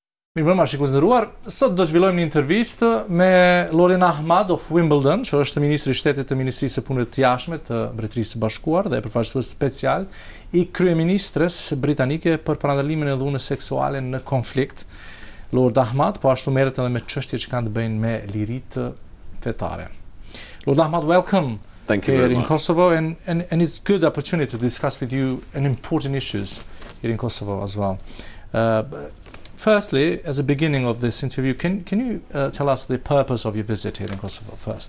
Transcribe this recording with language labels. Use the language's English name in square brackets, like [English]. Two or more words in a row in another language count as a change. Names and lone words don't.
[Albanian] Mirëmbrëma, shikues të nderuar. Sot do zhvillojmë një intervistë me Loren Ahmad of Wimbledon, që është ministri i shtetit të Ministrisë së Punëve të Jashtme të Mbretërisë së Bashkuar dhe përfaqësues special i kryeministres britanike për parandalimin e dhunës seksuale në konflikt. Lord Ahmad po ashtu merret edhe me çështje që kanë të bëjnë me liritë fetare. [English] Lord Ahmad, welcome. Thank you here very in much. Kosovo, and it's a good opportunity to discuss with you an important issues here in Kosovo as well. Firstly, as a beginning of this interview, can you tell us the purpose of your visit here in Kosovo first?